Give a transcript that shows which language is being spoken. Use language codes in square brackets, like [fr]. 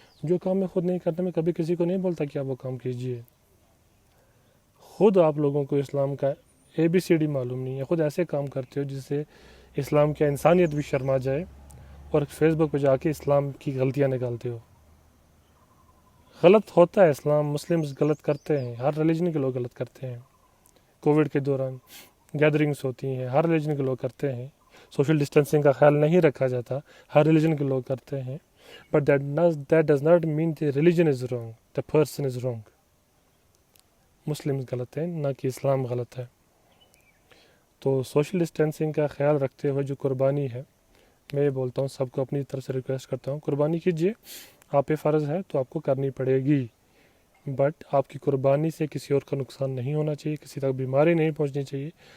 [ur] جو کام میں خود نہیں کرتا میں کبھی کسی کو نہیں بولتا کہ آپ وہ کام کیجیے. خود آپ لوگوں کو اسلام کا ABCD معلوم نہیں ہے, خود ایسے کام کرتے ہو جس سے اسلام کی انسانیت بھی شرما جائے, اور فیس بک پہ جا کے اسلام کی غلطیاں نکالتے ہو. غلط ہوتا ہے اسلام, مسلمز غلط کرتے ہیں, ہر ریلیجن کے لوگ غلط کرتے ہیں. کووڈ کے دوران گیدرنگس ہوتی ہیں, ہر ریلیجن کے لوگ کرتے ہیں. سوشل ڈسٹینسنگ کا خیال نہیں رکھا جاتا, ہر ریلیجن کے لوگ کرتے ہیں. [en] But that does not mean the religion is wrong, the person is wrong. [ur] مسلم غلط ہیں, نہ کہ اسلام غلط ہے. تو سوشل ڈسٹینسنگ کا خیال رکھتے ہوئے جو قربانی ہے, میں یہ بولتا ہوں سب کو اپنی طرف سے ریکویسٹ کرتا ہوں, قربانی کیجیے. آپ پہ فرض ہے تو آپ کو کرنی پڑے گی, بٹ آپ کی قربانی سے کسی اور کا نقصان نہیں ہونا چاہیے, کسی تک بیماری نہیں پہنچنی چاہیے.